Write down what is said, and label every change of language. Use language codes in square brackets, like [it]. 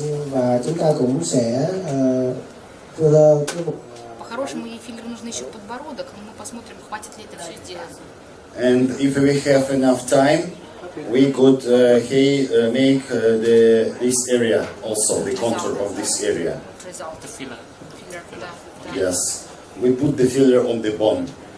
[vi] Và chúng ta cũng sẽ filler cái vùng. [ru] По-хорошему, ей филлер нужно еще подбородок, но мы посмотрим, хватит ли это все сделать. [en] And if we have enough time, we could make this area also, the contour of this area. The filler. Да. Yes, we put the filler on the bone.